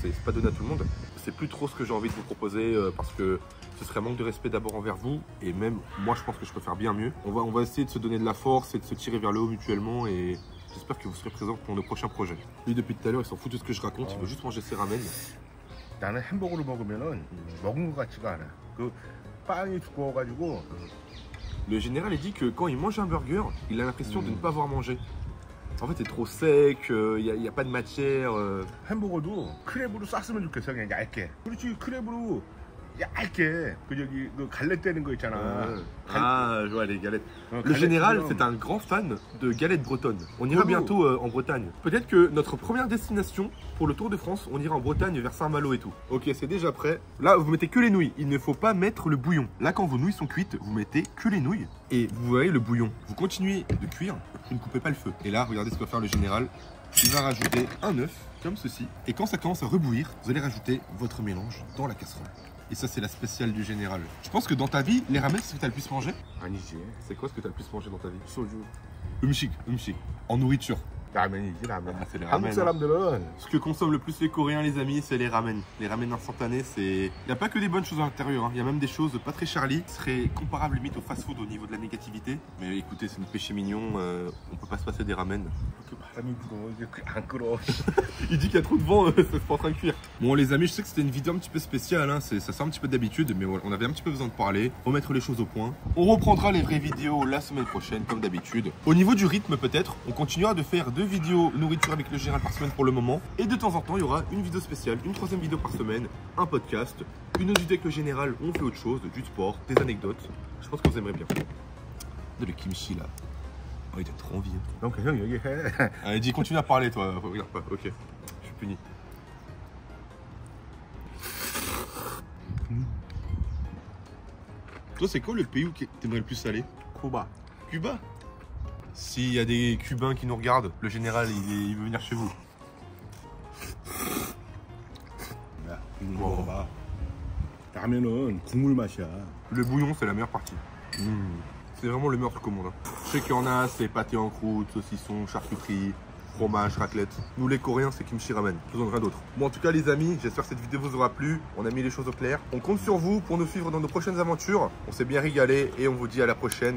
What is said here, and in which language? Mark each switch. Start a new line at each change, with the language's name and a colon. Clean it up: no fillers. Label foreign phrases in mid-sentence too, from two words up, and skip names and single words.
French: C'est pas donné à tout le monde. C'est plus trop ce que j'ai envie de vous proposer parce que ce serait un manque de respect d'abord envers vous. Et même, moi, je pense que je peux faire bien mieux. On va essayer de se donner de la force et de se tirer vers le haut mutuellement. Et j'espère que vous serez présents pour nos prochains projets. Lui, depuis tout à l'heure, il s'en fout de ce que je raconte. Il veut juste manger ses ramen.
Korean: 나는 햄버거를 먹으면은 먹은 것 같지가 않아. 그 빵이 두꺼워가지고.
French: Le général il dit que quand il mange un burger, il a l'impression de ne pas avoir mangé. En fait, c'est trop sec, il n'y a pas de matière.
Korean: 햄버거도 크랩으로 쌌으면 좋겠어, 그냥 얇게. 그렇지, 크랩으로 얇게. 그 저기 그 갈래 떼는 거 있잖아.
French: Ah, je vois les galettes. Le général, c'est un grand fan de galettes bretonnes. On ira bientôt en Bretagne. Peut-être que notre première destination pour le Tour de France, on ira en Bretagne vers Saint-Malo et tout. Ok, c'est déjà prêt. Là, vous mettez que les nouilles. Il ne faut pas mettre le bouillon. Là, quand vos nouilles sont cuites, vous mettez que les nouilles. Et vous voyez le bouillon. Vous continuez de cuire. Vous ne coupez pas le feu. Et là, regardez ce que va faire le général. Il va rajouter un œuf, comme ceci. Et quand ça commence à rebouillir, vous allez rajouter votre mélange dans la casserole. Et ça, c'est la spéciale du général. Je pense que dans ta vie, les ramen, c'est ce que tu as le plus mangé.
Korean: 아니지.
French: C'est quoi ce que tu as le plus mangé dans ta vie?
Korean: 소주.
French: Umshik. En nourriture.
Korean: 라면이지, 라면.
French: Ah, c'est les
Korean: 한국
French: ramen.
Korean: 사람들은
French: Ce que consomment le plus les Coréens, les amis, c'est les ramen. Les ramen instantanés, c'est... Il n'y a pas que des bonnes choses à l'intérieur. Hein. Il y a même des choses pas très Charlie. Ce serait comparable limite au fast-food au niveau de la négativité. Mais écoutez, c'est notre péché mignon. On peut pas se passer des ramen.
Korean: 그 바람이 불어. 이게 안 끓어.
French: Il dit qu'il y a trop de vent, c'est pas en train de cuire. Bon les amis, je sais que c'était une vidéo un petit peu spéciale, hein. Ça sort un petit peu d'habitude, mais voilà, on avait un petit peu besoin de parler, remettre les choses au point. On reprendra les vraies vidéos la semaine prochaine, comme d'habitude. Au niveau du rythme peut-être, on continuera de faire 2 vidéos nourriture avec le général par semaine pour le moment. Et de temps en temps, il y aura une vidéo spéciale, une 3e vidéo par semaine, un podcast, une autre vidéo avec le général, on fait autre chose, du sport, des anecdotes. Je pense que vous aimerez bien. De le kimchi là. Oh, il a trop envie. Hein.
Korean: 넌 계속 얘기해.
French: Allez, dis, continue à parler, toi. Regarde pas, ok. Je suis puni. Toi, c'est quoi le pays où t'aimerais le plus aller?
Korean: 쿠바.
French: Cuba? S'il y a des Cubains qui nous regardent, le général, il veut venir chez vous.
Korean: 야, 이거 먹어봐. 라면은 국물 맛이야.
French: Le bouillon, c'est la meilleure partie. C'est vraiment le meilleur truc au monde. Hein. Je sais qu'il y en a, c'est pâté en croûte, saucisson, charcuterie, fromage, raclette. Nous les Coréens, c'est kimchi ramen. Je vous en rien d'autre. Bon, en tout cas, les amis, j'espère que cette vidéo vous aura plu. On a mis les choses au clair. On compte sur vous pour nous suivre dans nos prochaines aventures. On s'est bien régalé et on vous dit à la prochaine.